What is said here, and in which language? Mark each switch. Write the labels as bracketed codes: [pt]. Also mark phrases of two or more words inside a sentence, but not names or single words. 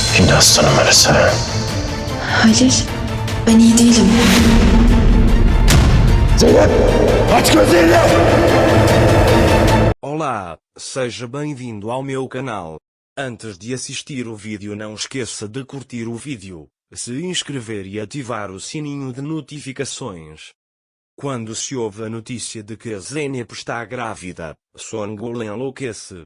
[tr] biraz sana Melisa. Hayır, ben iyi değilim. Zeynep! Aç gözlerini! [pt] Olá, seja bem-vindo ao meu canal. Antes de assistir o vídeo não esqueça de curtir o vídeo, se inscrever e ativar o sininho de notificações. Quando se ouve a notícia de que a Zeynep está grávida, Son Gul enlouquece.